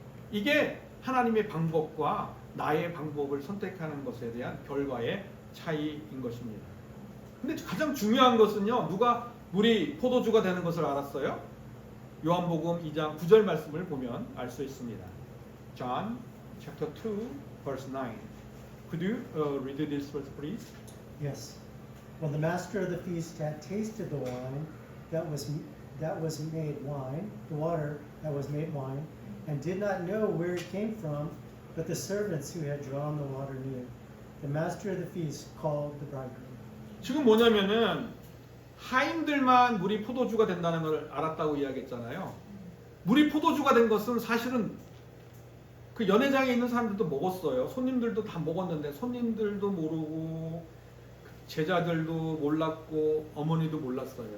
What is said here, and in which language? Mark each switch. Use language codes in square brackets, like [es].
[ko] 이게 하나님의 방법과 나의 방법을 선택하는 것에 대한 결과의 차이인 것입니다. 근데 가장 중요한 것은요, 누가 물이 포도주가 되는 것을 알았어요? 요한복음 2장 9절 말씀을 보면 알 수 있습니다. [en] John chapter 2 verse 9. Could you read this verse please? Yes. When the master of the feast had tasted the wine that was made wine, the water that was made wine, and did not know where it came from, but the servants who had drawn the water knew, the master of the feast called the bridegroom. [ko] 지금 뭐냐면은 하인들만 물이 포도주가 된다는 걸 알았다고 이야기했잖아요. 물이 포도주가 된 것은 사실은 그 연회장에 있는 사람들도 먹었어요. 손님들도 다 먹었는데 손님들도 모르고 제자들도 몰랐고 어머니도 몰랐어요.